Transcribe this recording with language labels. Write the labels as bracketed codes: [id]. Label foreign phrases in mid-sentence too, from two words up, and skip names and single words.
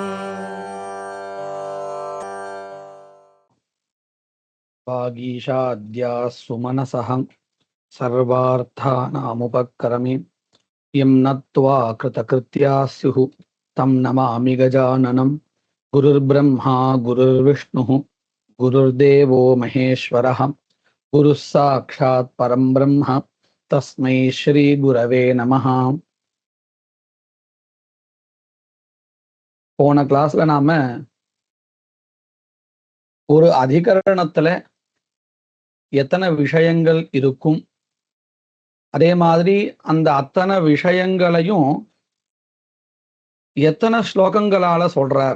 [sa] वागीशाद्या सुमनसः सर्वार्थानामुपक्रमे यं नत्वा कृतकृत्या स्युः तं नमामि गजाननं गुरुर्ब्रह्मा गुरुर्विष्णुः गुरुर्देवो महेश्वरः गुरुः साक्षात् परं ब्रह्म तस्मै श्री गुरवे நமः. [ta] போன கிளாஸ்ல நாம ஒரு அதிகரணத்துல எத்தனை விஷயங்கள் இருக்கும், அதே மாதிரி அந்த அத்தனை விஷயங்களையும் எத்தனை ஸ்லோகங்களால சொல்றார்.